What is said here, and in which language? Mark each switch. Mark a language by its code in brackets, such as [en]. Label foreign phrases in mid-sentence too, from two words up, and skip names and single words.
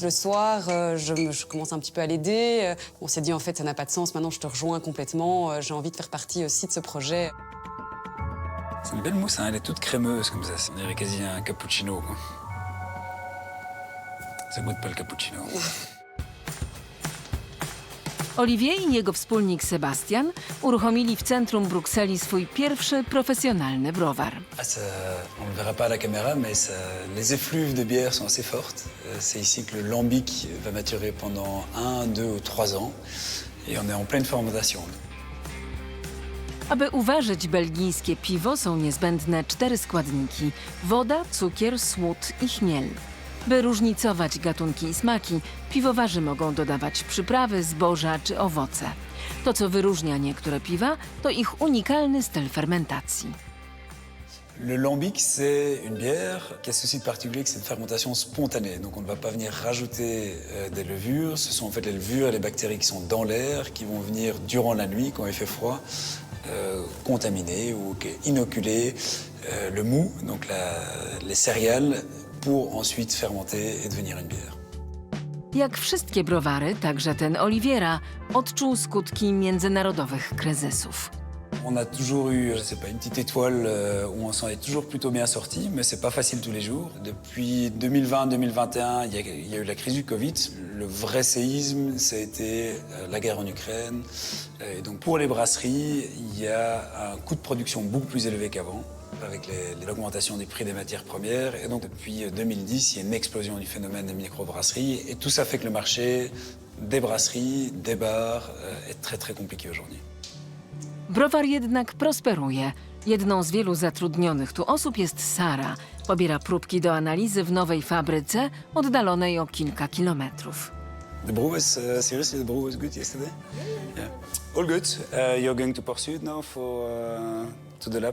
[fr] Le soir, je commence un petit peu à l'aider. On s'est dit, en fait, ça n'a pas de sens, maintenant je te rejoins complètement, j'ai envie de faire partie aussi de ce projet. C'est une belle mousse, hein, elle est toute crémeuse comme ça. On dirait quasi un cappuccino, quoi. Ça goûte pas le cappuccino. [pl] Olivier i jego wspólnik Sebastian uruchomili w centrum Brukseli swój pierwszy profesjonalny browar. [fr] On ne le verra pas à la caméra, mais les effluves de bière sont assez fortes. C'est ici que le lambic va maturer pendant 1, 2 ou 3 ans. Et on est en pleine fermentation. [pl] Aby uważać belgijskie piwo, są niezbędne 4 składniki: woda, cukier, słód i chmiel. By różnicować gatunki i smaki, piwowarzy mogą dodawać przyprawy, zboża czy owoce. To, co wyróżnia niektóre piwa, to ich unikalny styl fermentacji. [fr] Le lambic, c'est une bière qui a ceci de particulier que c'est une fermentation spontanée. Donc on ne va pas venir rajouter des levures. Ce sont en fait les levures et les bactéries qui sont dans l'air, qui vont venir durant la nuit, quand il fait froid, contaminer ou inoculer le mou, donc les céréales, pour ensuite fermenter et devenir une bière. [pl] Jak wszystkie browary, także ten Oliviera odczuł skutki międzynarodowych kryzysów. [fr] On a toujours eu, je sais pas, une petite étoile où on s'en est toujours plutôt bien sorti, mais c'est pas facile tous les jours. Depuis 2020-2021, il y a eu la crise du Covid. Le vrai séisme, ça a été la guerre en Ukraine. Et donc pour les brasseries, il y a un coût de production beaucoup plus élevé qu'avant, avec l'augmentation des prix des matières premières. Et donc depuis 2010, il y a une explosion du phénomène des microbrasseries. Et tout ça fait que le marché des brasseries, des bars est très très compliqué aujourd'hui. [pl] Browar jednak prosperuje. Jedną z wielu zatrudnionych tu osób jest Sara. Pobiera próbki do analizy w nowej fabryce, oddalonej o kilka kilometrów. [en] The brew was, seriously, the brew was good yesterday? Yeah. All good. You're going to pursue now for to the lab?